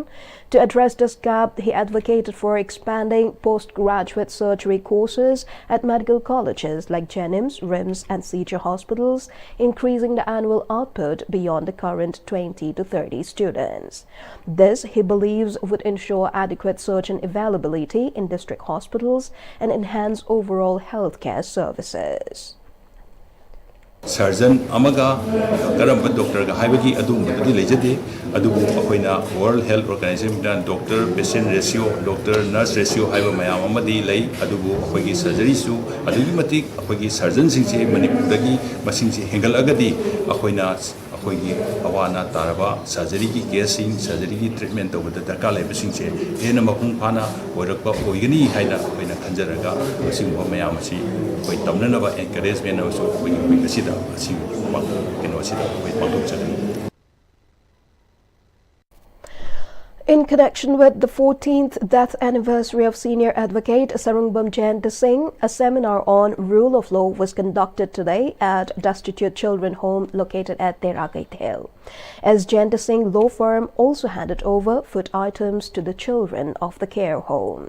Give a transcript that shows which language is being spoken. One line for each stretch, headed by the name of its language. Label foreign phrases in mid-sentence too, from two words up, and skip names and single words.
English: To address this gap, he advocated for expanding postgraduate surgery courses at medical colleges like Jenims, RIMS, and CJ hospitals, increasing the annual output beyond the current 20 to 30 students. This, he believes, would ensure adequate surgeon availability in district hospitals and enhance overall healthcare services.
Manipuri: Surgeon amaga karamba doctor ga haibagi adu mudadi lejade adubu akoina World Health Organization dan
English: doctor patient ratio doctor nurse ratio
Manipuri: haiba mayam amadi lei adubu akoigi surgery su adugi matik akoigi surgeon singse manipurdagi masingse hengal agadi akoina akoigi awana taraba surgery ki casing surgery ki treatment tawada darkar lei basingse hena mapung phana oirakpa oigani haina akoina khanjaraga masing mayam asi koi tamna ba
English: encouragement also
Manipuri: akoigi kasida asi kino asida koi pangtok chakani.
English: In connection with the 14th death anniversary of senior advocate Sarungbam Jayanta Singh, a seminar on rule of law was conducted today at Destitute Children Home located at Teragait Hill. As Jayanta Singh law firm also handed over food items to the children of the care home.